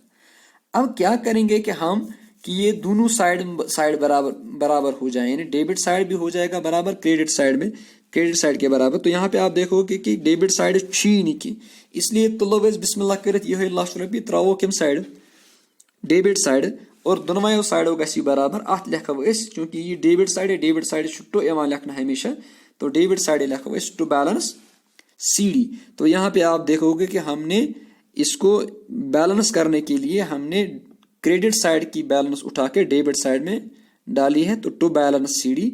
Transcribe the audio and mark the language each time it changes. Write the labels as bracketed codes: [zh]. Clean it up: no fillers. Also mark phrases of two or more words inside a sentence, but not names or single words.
[hi] अब क्या करेंगे कि हम कि ये दोनों साइड बराबर हो जाए, यानी [en] debit side [hi] भी हो जाएगा बराबर [en] credit side [hi] के बराबर। तो यहाँ पे आप देखोगे कि डेबिट साइड छी नहीं की, इसलिए [ks] तुलो बिस्मिल्लाह कर यह 1 लाख रुपये त्रो कम साइड [en] debit side [ks] और दोनों साइडों गि बराबर। अत लिखो [hi] चूंकि ये [en] debit side [hi] है, [en] debit side to [hi] लिखना हमेशा, तो [en] debit side [hi] लिखो [en] to balance CD. [hi] तो यहाँ पे आप देखोगे कि हमने इसको बैलेंस करने के लिए हमने [en] credit side [hi] की बैलेंस उठा के [en] debit side [hi] में डाली है, तो [en] to balance CD.